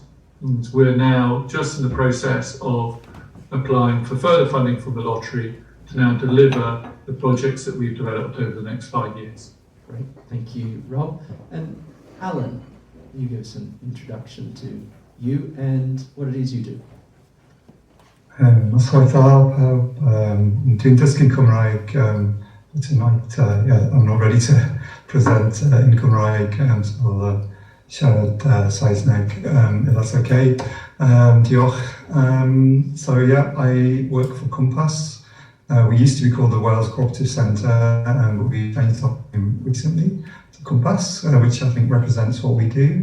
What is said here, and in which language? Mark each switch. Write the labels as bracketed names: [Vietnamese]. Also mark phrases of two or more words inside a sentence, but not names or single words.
[English] And we're now just in the process of applying for further funding from the lottery to now deliver the projects that we've developed over the next 5 years. Great, thank you, Rob. And Allan, you give us an introduction to you and what it is you do. [Welsh] Os oedd pawb, dwi'n dysgu'n Cymraeg, [English] but tonight, I'm not ready to present in Cymraeg, so I'll [Welsh] siarad Saesneg, [English] if that's okay. [Welsh] Diolch. [English] I work for Cwmpas. We used to be called the Wales Cooperative Centre, but we changed our name recently to Cwmpas, which I think represents what we do.